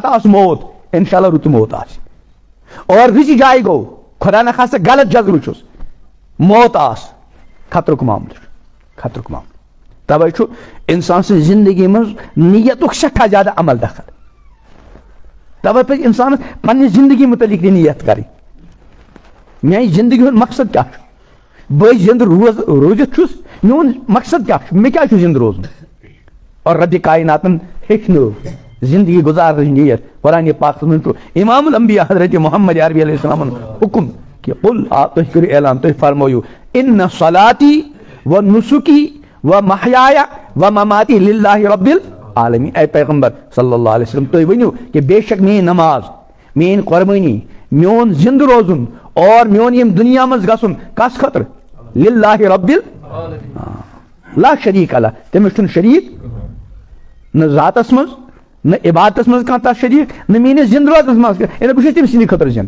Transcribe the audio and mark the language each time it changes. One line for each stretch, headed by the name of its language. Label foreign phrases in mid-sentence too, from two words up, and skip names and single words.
Kashmiri: آس موت
Arabic: انشاء اللہ
Kashmiri: رُت موت آسہِ اور رٕژِ جایہِ گوٚو خدا نخواستہ غلط جذبہٕ چھُس موت آس خطرُک معاملہٕ چھُ خطرُک معاملہٕ توے چھُ انسان سٕنٛزِ زندگی منٛز نیتُک سٮ۪ٹھاہ زیادٕ عمل دخل توے پزِ انسانس پننہِ زندگی متعلق تہِ نیت کرٕنۍ میانہِ زندگی ہُنٛد مقصد کیٛاہ چھُ بہٕ زندٕ روٗزِتھ چھُس میون مقصد کیٛاہ چھُ مےٚ کیٛازِ چھُ زندٕ روزُن اور ربِ کائناتن ہیٚچھنٲو زندگی گُزارنٕچ نیت قرآنِ پاکس منٛز چھُ امام الانبیاء حضرت محمد عربی علیہ السلامن حکم کہ قل تُہۍ کٔرِو اعلان تُہۍ فرمٲیِو
Arabic: ان صلاتی و نسکی و محیایا و مماتی للہ رب العالمین
Kashmiri: اے پیغمبر
Arabic: صلی اللہ علیہ وسلم
Kashmiri: تُہۍ ؤنِو کہ بے شک میٲنۍ نماز میٲنۍ قۄربٲنی میون زندٕ روزُن اور میون یم دنیا منٛز گژھُن کس خٲطرٕ
Arabic: للہ رب لا شریٖک
Kashmiri: اللہ تٔمِس چھُنہٕ شریٖک نہ ذاتس منٛز نہ عبادتس منٛز کانٛہہ تتھ شریٖک نہ میٲنِس زندٕ روزنس منٛز یعنی بہٕ چھُس تٔمۍ سٕنٛدِ خٲطرٕ زندٕ